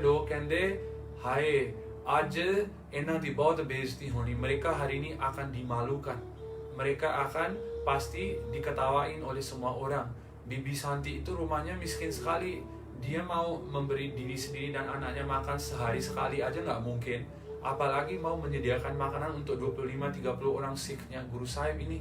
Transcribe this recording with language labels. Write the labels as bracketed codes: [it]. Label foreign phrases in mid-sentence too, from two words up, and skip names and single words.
[pa] ਲੋਕ ਕਹਿੰਦੇ ਹਾਏ ਅੱਜ ਇਹਨਾਂ ਦੀ ਬਹੁਤ ਬੇਇੱਜ਼ਤੀ ਹੋਣੀ, [id] mereka hari ini akan dimalukan, mereka akan pasti diketawain oleh semua orang। Bibi Santi itu rumahnya miskin sekali, dia mau memberi diri sendiri dan anaknya makan sehari sekali aja nggak mungkin, apalagi mau menyediakan makanan untuk 25-30 orang Sikhnya Guru Sahib ini।